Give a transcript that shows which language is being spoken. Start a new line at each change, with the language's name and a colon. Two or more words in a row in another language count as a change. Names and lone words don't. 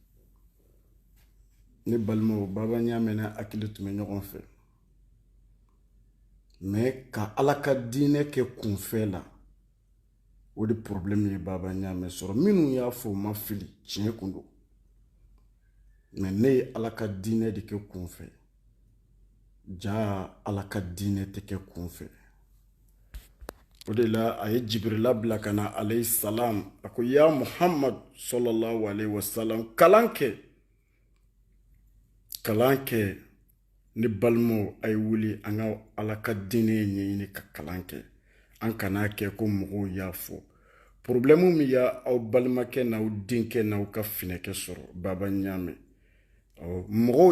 Bambara: ne balimaw Baba Ɲame n'a hakili tun bɛ ɲɔgɔn fɛ mais ka ala ka diinɛ kɛ kunfɛ la o de problème ye Baba Ɲame sɔrɔ minnu y'a fɔ ma fili tiɲɛ kun don mais ne ye ala ka diinɛ de kɛ kunfɛ ja ala ka diinɛ tɛ kɛ kunfɛ o de la a ye Jibrila bila ka na
Arabic: عليه السلام
Bambara: a ko
Arabic: يا محمد صلى الله عليه وسلم
Bambara: kalan kɛ ni balmo ay wuli an ka ala ka diinɛ ɲɛɲini ka kalan kɛ an kana kɛ ko mɔgɔw y'a fɔ problème min y'a aw balimakɛ n'aw denkɛ n'aw ka finɛkɛ sɔrɔ Baba Ɲame mɔgɔw